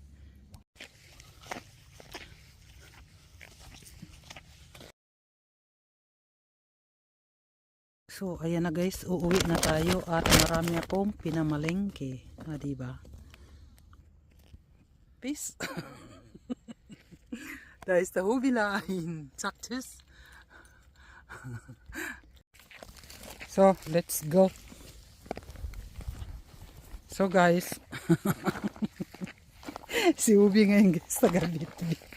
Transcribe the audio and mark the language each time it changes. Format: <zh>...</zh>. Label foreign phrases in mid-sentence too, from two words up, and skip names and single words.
<tl>So, ayan na guys. Uuwi na tayo at marami akong pinamalengke. O, di ba? Peace.</tl> <de>Da ist der Hobbylein. Zack, tschüss.</de> <en>So, let's go.</en> <tl>So guys, si Ubi ngayon guys, taga-bit-bit.</tl>